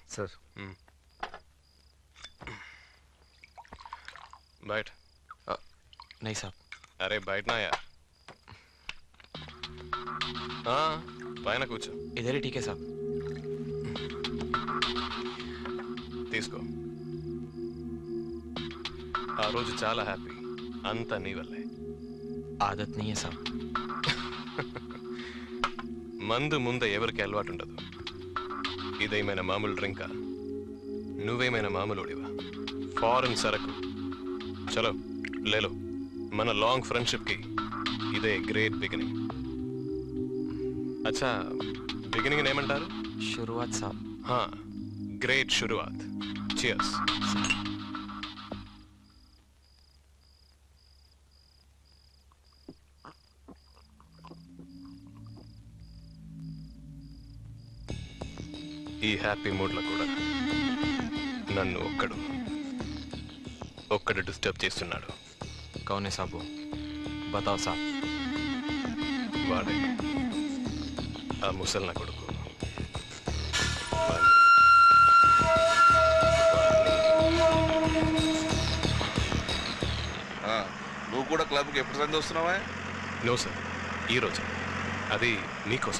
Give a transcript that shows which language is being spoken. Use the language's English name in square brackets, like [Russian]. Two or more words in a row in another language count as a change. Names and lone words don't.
[Hindi] सर। बैठ। नहीं साहब। अरे बैठना यार। हाँ [Telugu] పైన కూర్చో। [Hindi] इधर ही ठीक है साहब। [Telugu] తీసుకో। ఆ రోజు చాలా హ్యాపీ, అంతా నీ వల్లే। [Hindi] आदत नहीं है साहब। [Telugu] మందు ముందే ఎవరికి అలవాటు ఉండదు, ఇదేమైనా మామూలు డ్రింకా? నువ్వేమైనా మామూలుడివా? ఫారెన్ సరకు। [Hindi] चलो लेलो, [Telugu] మన [English] long friendship [Telugu] కి ఇదే [English] great beginning. [Telugu] అచ్చా, బిగినింగ్ ఏమంటారు? [Hindi] शुरुआत साहब। हाँ, ग्रेट शुरुआत। चियर्स। [Telugu] ఈ [English] happy moodలో [Telugu] కూడా నన్ను ఒక్కడు డిస్టర్బ్ చేస్తున్నాడు। [Hindi] कौन है साहब वो? बताओ साहब। [Telugu] వాడే, ఆ ముసల్న కొడుకు। నువ్వు కూడా క్లబ్కి ఎప్పుడు సంది వస్తున్నావా? [English] no sir, [Telugu] ఈరోజు। అది మీకోసం।